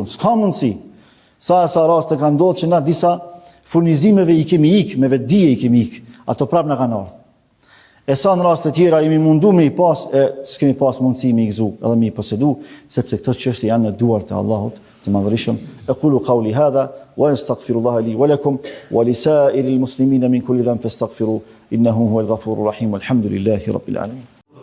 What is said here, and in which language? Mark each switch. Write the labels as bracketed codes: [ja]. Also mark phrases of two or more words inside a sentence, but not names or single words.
[sq] S'ka mundësi. Sa raste kanë ndodhur që na disa furnizimeve i kemi ik, me vetdije i kemi ik, ato prap na kanë ardhur. E sa në raste tjera jemi mundu me i pas, s'kemi pas mundësi me i gëzu, edhe me i posedu, sepse këto çështje janë në duart e Allahut të Madhërisëm. [ar] أقول قولي هذا وأستغفر الله لي ولكم ولسائر المسلمين من كل ذنب فاستغفروه إنه هو الغفور الرحيم والحمد لله رب العالمين.